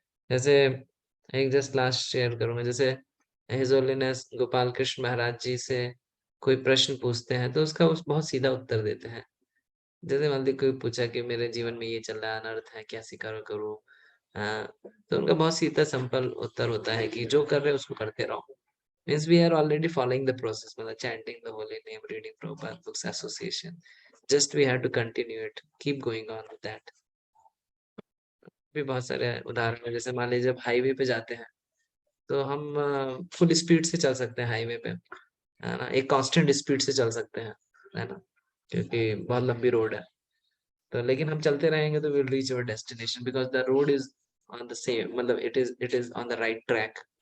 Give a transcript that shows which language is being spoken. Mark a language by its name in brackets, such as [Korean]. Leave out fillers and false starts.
[Hindi] जैसे एक [English] just last [Hindi] share करूंगा, जैसे हिज होलीनेस गोपाल कृष्ण महाराज जी से कोई प्रश्न पूछते हैं तो उसका बहुत सीधा उत्तर देते हैं। जैसे मान लीजिए कोई पूछा कि मेरे जीवन में ये चल रहा है, अनर्थ है, कैसे करूँ, तो उनका बहुत सीधा सिंपल उत्तर होता है कि जो कर रहे हो उसको करते रहो। [English] Means we are already following the process, [Hindi] मतलब [English] chanting the holy name, reading Prabhupada books, association. Just we have to continue it, keep going on with that. [Hindi] भी बहुत सारे उदाहरण है, जैसे मान लीजिए जब हाईवे पे जाते हैं तो हम फुल स्पीड से चल सकते हैं हाईवे पे, है ना, एक कांस्टेंट स्पीड से चल सकते हैं, है ना, क्योंकि बहुत लंबी रोड है। तो लेकिन हम चलते रहेंगे तो [English] will reach our destination because the road is on the same, [Hindi] मतलब [English] It is on the right track.